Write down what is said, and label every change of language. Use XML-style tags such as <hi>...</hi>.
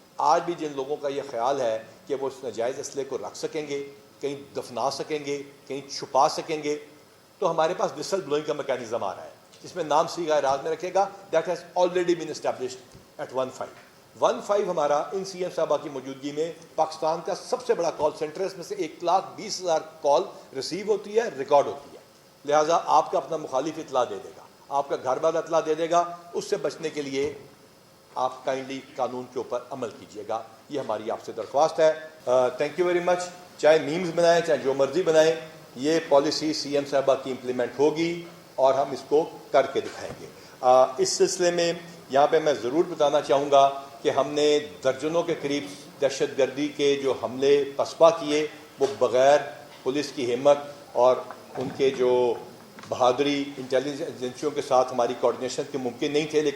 <ur>آج بھی جن لوگوں کا یہ خیال ہے کہ وہ اس ناجائز اسلحے کو رکھ سکیں گے, کہیں دفنا سکیں گے, کہیں چھپا سکیں گے, تو ہمارے پاس وسل بلوئنگ کا میکینزم آ رہا ہے, جس میں نام سیگا راز میں رکھے گا.</ur> <en>that has already been established at 1.5</en> <ur>ہمارا ان سی ایم صاحبہ کی موجودگی میں پاکستان کا سب سے بڑا کال سینٹر ہے. اس میں سے 1,20,000 کال ریسیو ہوتی ہے, ریکارڈ ہوتی ہے. لہٰذا آپ کا اپنا مخالف اطلاع دے دے گا, آپ کا گھر والا اطلاع دے دے گا. اس سے بچنے کے لیے آپ کائنڈلی قانون کے اوپر عمل کیجیے گا, یہ ہماری آپ سے درخواست ہے.</ur> <en>Thank you very much.</en> <ur>چاہے میمز بنائیں, چاہے جو مرضی بنائیں, یہ پالیسی سی ایم صاحبہ کی امپلیمنٹ ہوگی اور ہم اس کو کر کے دکھائیں گے. اس سلسلے میں یہاں پہ میں ضرور بتانا چاہوں گا کہ ہم نے درجنوں کے قریب دہشت گردی کے جو حملے پسپا کیے, وہ بغیر پولیس کی ہمت اور ان کے جو بہادری انٹیلیجنس ایجنسیوں کے ساتھ ہماری کوارڈینیشن کے ممکن نہیں تھے.</ur>